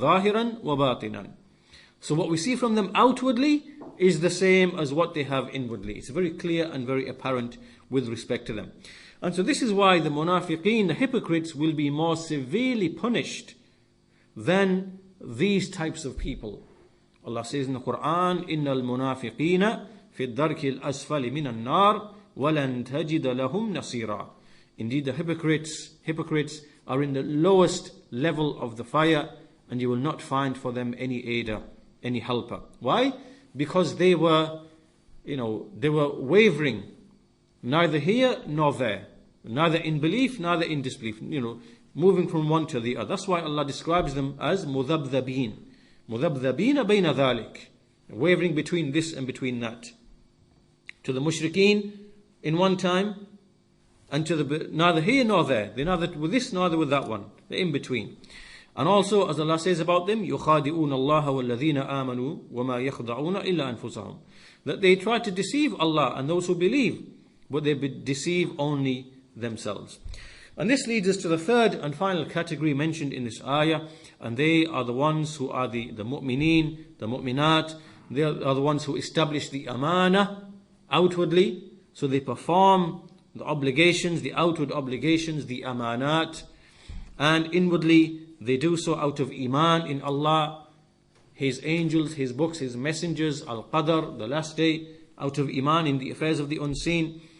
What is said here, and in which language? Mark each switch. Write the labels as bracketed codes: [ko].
[ar] Zahiran wa batinan. [en] So what we see from them outwardly is the same as what they have inwardly. It's very clear and very apparent with respect to them. And so this is why the munafiqeen, the hypocrites, will be more severely punished than these types of people. Allah says in the Quran, [ar] إِنَّ الْمُنَافِقِينَ فِي الدَّرْكِ الْأَسْفَلِ مِنَ النَّارِ وَلَن تَجِدَ لَهُمْ نَصِيرًا. [en] Indeed, the hypocrites are in the lowest level of the fire, and you will not find for them any aider, any helper. Why? Because they were wavering, neither here nor there, neither in belief, neither in disbelief, moving from one to the other. That's why Allah describes them as [ar] مُذَبْذَبِينَ بَيْنَ ذَلِكَ, [en] wavering between this and between that. To the mushrikeen in one time, and to the neither here nor there. They're neither with this nor with that one. They're in between. And also, as Allah says about them, [ar] يُخَادِئُونَ اللَّهَ وَالَّذِينَ آمَنُوا وَمَا يَخْضَعُونَ إِلَّا أَنفُسَهُم. [en] That they try to deceive Allah and those who believe, but they deceive only themselves. And this leads us to the third and final category mentioned in this ayah, and they are the ones who are the mu'mineen, the mu'minat. They are the ones who establish the amana outwardly, so they perform the obligations, the outward obligations, the amanat, and inwardly they do so out of iman in Allah, His angels, His books, His messengers, al-qadr, the last day, out of iman in the affairs of the unseen.